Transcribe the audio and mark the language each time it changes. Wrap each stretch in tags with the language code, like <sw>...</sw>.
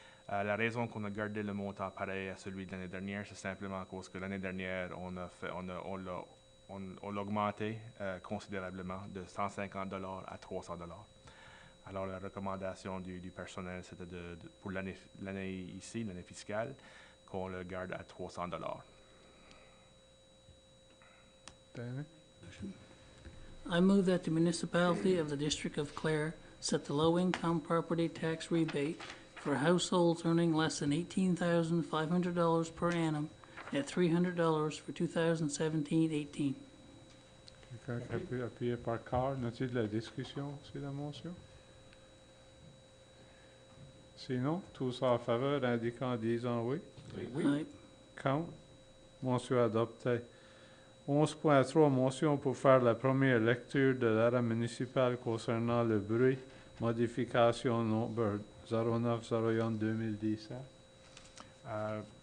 <fr>La raison qu'on a gardé le montant pareil à celui de l'année dernière, c'est simplement à cause que l'année dernière, on l'a augmenté considérablement de 150 $ à 300 $. Alors, la recommandation du personnel, c'était pour l'année ici, l'année fiscale, qu'on le garde à 300 $. Danny?</fr> <en>I move that the municipality of the District of Clare set the low-income property tax rebate for households earning less than $18,500 per annum at $300 for 2017-18.</en> <fr>Quelqu'un qui appuie, appuyé par Carl. As-tu de la discussion sur la motion? Sinon, tous en faveur, indiquant en disant oui.</fr> <en>Aye.</en> <fr>Contre? Motion adoptée. 11.3, motion pour faire la première lecture de l'arrêt municipal concernant le bruit, modification number 0901-2017.</fr>